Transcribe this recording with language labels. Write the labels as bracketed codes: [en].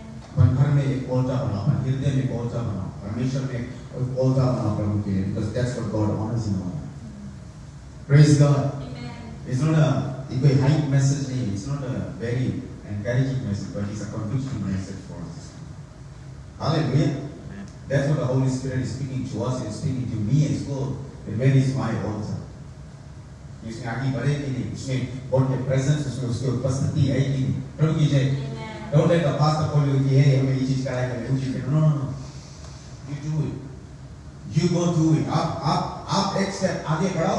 [hi] अपन घर में एक altar बनाओ, अपन हृदय में एक altar बनाओ, परमेश्वर में एक altar बनाओ प्रभु के लिए, [en] because that's what God honors in our life. Praise God. It's not a hype message, it's not a very encouraging message, but it's a conviction message for us. Hallelujah. That's what the Holy Spirit is speaking to us, is speaking to me as well. And where is my altar? [hi] इसमें आगे बढ़े कि नहीं, इसमें God के presence, उसमें उसकी उपस्थिति है कि नहीं. प्रभु की जय. [en] Don't let the pastor call you [hi] कि hey हमें ये चीज कराएंगे, वो चीज करेंगे. [en] No. You do it. You go do it. [hi] आप एक स्टेप आगे बढ़ाओ.